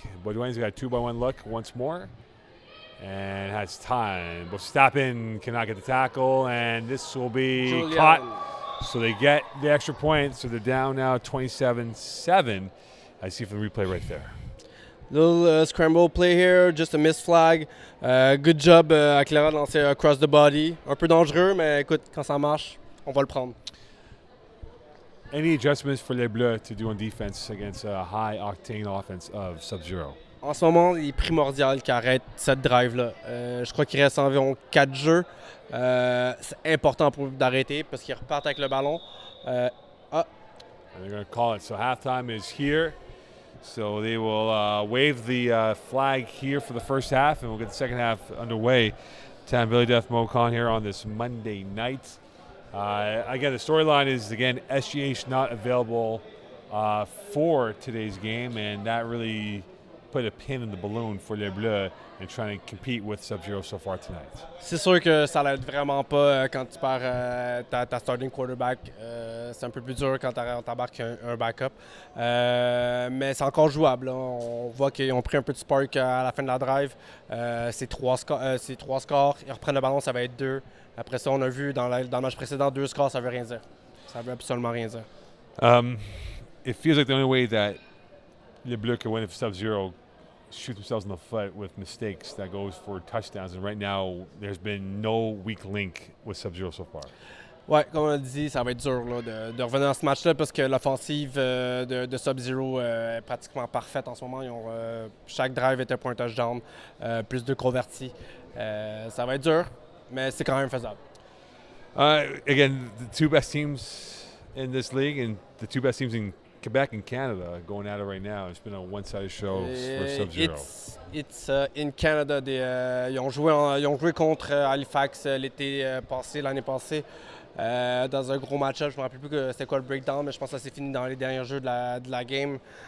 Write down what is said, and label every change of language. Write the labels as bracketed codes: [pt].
[en] Bleues got a 2-by-1 look once more and has time. But Stappen cannot get the tackle, and this will be caught. So they get the extra point, so they're down now 27-7. I see from the replay right there. Little scramble play here, just a missed flag. Good job [fr] à Clara de lancer [en] across the body. [fr] Un peu dangereux, mais écoute, quand ça marche, on va le prendre. [en] Any adjustments for les Bleues to do on defense against a high-octane offense of Subzero? [fr] En ce moment, il est primordial qu'il arrête cette drive-là. Je crois qu'il reste environ 4 jeux. C'est important pour eux d'arrêter parce qu'ils repartent avec le ballon. [en] And they're going to call it. So halftime is here. So they will wave the flag here for the first half, and we'll get the second half underway. Bleues Death Mocon here on this Monday night. Again, the storyline is, again, SGH not available for today's game, and that really put a pin in the balloon for les Bleues and trying to compete with Subzero so far tonight. [fr] C'est sûr que ça l'aide vraiment pas quand tu perds ta [en] starting quarterback. [fr] C'est un peu plus dur quand tu embarques un backup. Mais c'est encore jouable. Là. On voit qu'ils ont pris un peu de spark à la fin de la drive. C'est trois scores. Ils reprennent le ballon, ça va être 2. Après ça, on a vu dans le match précédent, 2 scores, ça veut rien dire. Ça veut absolument rien dire. [en] It feels like the only way that les Bleues can win if Subzero shoot themselves in the foot with mistakes that goes for touchdowns. And right now, there's been no weak link with Subzero so far. [fr] Ouais, comme on a dit, ça va être dur là, de revenir dans ce match-là parce que l'offensive de Subzero est pratiquement parfaite en ce moment. Chaque drive était pour un touchdown, plus de convertis. Ça va être dur, mais c'est quand même faisable. [en] Again, the two best teams in this league and the two best teams in Quebec and Canada going at it right now. It's been a one-sided show for Subzero. It's in Canada. [fr] Ils ont joué contre Halifax l'année passée, dans un gros match-up. Je me rappelle plus que c'était quoi le breakdown, mais je pense que ça s'est fini dans les derniers jeux de la game.